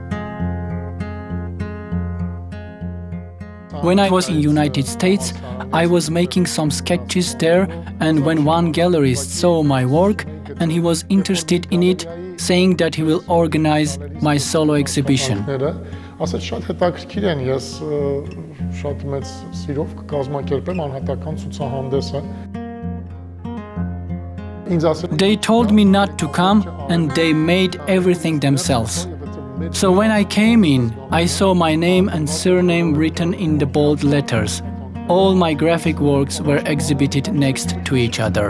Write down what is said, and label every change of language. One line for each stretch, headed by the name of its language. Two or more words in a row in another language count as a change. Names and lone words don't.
English: When I was in United States, I was making some sketches there, and when one gallerist saw my work and he was interested in it, saying that he will organize my solo exhibition.
Armenian: Ասաց շատ հետաքրքիր են, ես շատ մեծ սիրով կկազմակերպեմ անհատական ցուցահանդեսը։
English: They told me not to come and they made everything themselves. So when I came in, I saw my name and surname written in the bold letters. All my graphic works were exhibited next to each other.